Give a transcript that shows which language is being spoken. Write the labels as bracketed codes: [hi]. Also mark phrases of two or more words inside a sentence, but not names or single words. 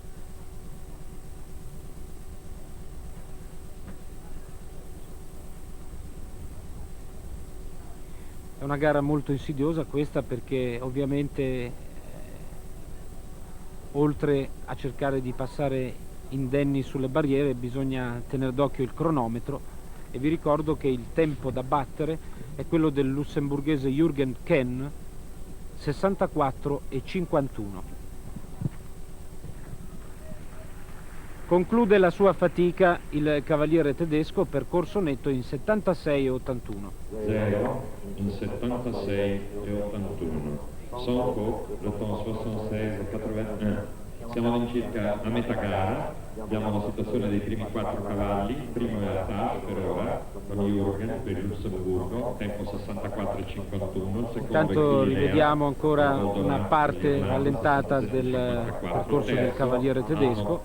[it] È una gara molto insidiosa questa, perché ovviamente oltre a cercare di passare indenni sulle barriere bisogna tenere d'occhio il cronometro, e vi ricordo che il tempo da battere è quello del lussemburghese Jürgen Ken, 64 e 51. Conclude la sua fatica il cavaliere tedesco, percorso netto in 76 e 81. 0 in 76 e 81. [fr] Sans faute, le temps 76 et 81. [it] Siamo all'incirca a metà gara, abbiamo la situazione dei primi 4 cavalli, il primo è a TAS per ora, con Jürgen per il Lussemburgo, tempo 64 e 51, il secondo Intanto è rivediamo ancora una parte rallentata del percorso del cavaliere tedesco.